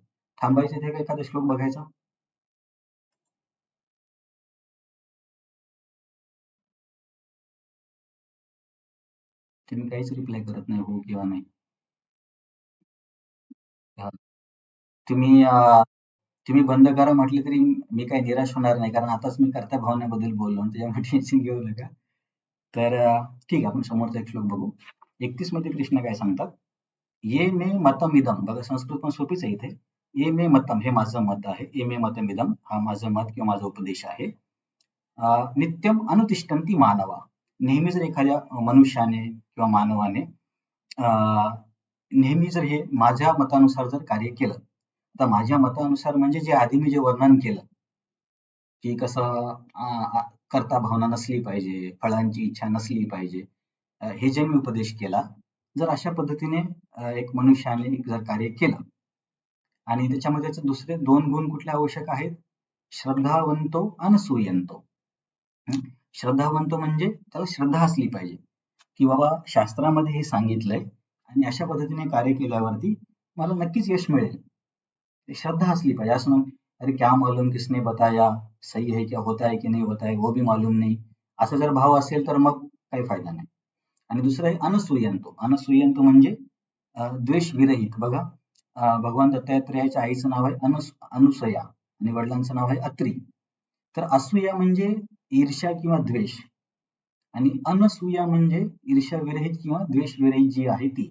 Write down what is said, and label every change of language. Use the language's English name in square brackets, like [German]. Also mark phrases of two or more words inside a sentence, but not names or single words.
[Marathi] थांबायचं इथे का एखादा श्लोक बघायचा. तुम्ही काहीच रिप्लाय करत नाही हो किंवा नाही. तुम्ही तुम्ही बंद करा म्हटले तरी मी काही निराश होणार नाही कारण आताच मी कर्त्या भावनेबद्दल बोललो त्याच्यामुळे टेन्शन घेऊ नका. तर ठीक आहे आपण समोरचा एक श्लोक बघू. 31 मध्ये कृष्ण काय सांगतात, [Sanskrit] ये मे मतम इदम. [Marathi] बघा संस्कृत पण सोपीच आहे इथे. [Sanskrit] ये मे मतम [Marathi] हे माझं मत आहे. [Sanskrit] ये मे मतम इदम [Marathi] हा माझं मत किंवा माझा उपदेश आहे. [Sanskrit] नित्यम अनुतिष्ठन्ति मानवा. [Marathi] नेहमी जर एखाद्या मनुष्याने किंवा मानवाने नेहमी जर हे माझ्या मतानुसार जर कार्य केलं, आता माझ्या मतानुसार म्हणजे जे आधी मी जे वर्णन केलं की कसं कर्ता भावना नसली पाहिजे, फळांची इच्छा नसली पाहिजे, हे जे मी उपदेश केला, जर अशा पद्धतीने एक मनुष्याने जर कार्य केलं आणि त्याच्यामध्ये दुसरे 2 गुण कुठले आवश्यक आहेत, [Sanskrit] श्रद्धावंतो अनसूयंतो. [Marathi] श्रद्धावंत म्हणजे त्याला श्रद्धा असली पाहिजे की बाबा शास्त्रामध्ये हे सांगितलंय आणि अशा पद्धतीने कार्य केल्यावरती मला नक्कीच यश मिळेल. श्रद्धा असली पाहिजे. असं नाही, [Hindi] अरे क्या मालूम किसने बताया, सही है क्या, होता है की नहीं होता है, वो भी मालूम नहीं. [Marathi] असा जर भाव असेल तर मग काही फायदा नाही. आणि दुसरं आहे अनसूयंतो. अनसूयंतो म्हणजे द्वेष विरहित. बघा, भगवान दत्तात्रेयाच्या आईचं नाव आहे अनुसया आणि वडिलांचं नाव आहे अत्री. तर असूया म्हणजे ईर्ष्या किंवा द्वेष, आणि अनसूया म्हणजे ईर्ष्या विरहित किंवा द्वेष विरहित जी आहे ती.